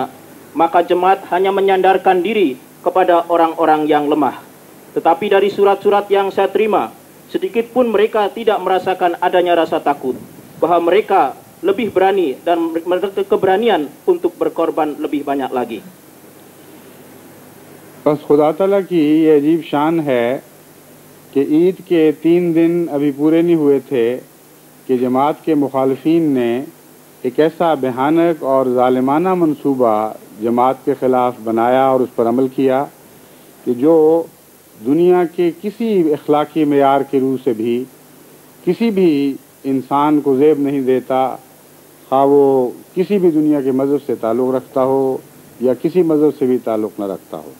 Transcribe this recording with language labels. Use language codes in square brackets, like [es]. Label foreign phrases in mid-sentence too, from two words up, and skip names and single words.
[id] Maka jemaat hanya menyandarkan diri kepada orang-orang yang lemah. Tetapi dari surat-surat yang saya terima, sedikit pun mereka tidak merasakan adanya rasa takut, bahwa mereka lebih berani dan memiliki keberanian untuk berkorban lebih banyak lagi. [ur] بس خدا تعالیٰ کی یہ عجیب شان ہے کہ عید کے 3 دن ابھی پورے نہیں ہوئے تھے کہ جماعت کے مخالفین نے ایک ایسا بھیانک اور ظالمانہ منصوبہ جماعت کے خلاف بنایا اور اس پر عمل کیا کہ جو دنیا کے کسی اخلاقی معیار کے روح سے بھی کسی بھی انسان کو زیب نہیں دیتا، خواہ وہ کسی بھی دنیا کے مذہب سے تعلق رکھتا ہو یا کسی مذہب سے بھی تعلق نہ رکھتا ہو۔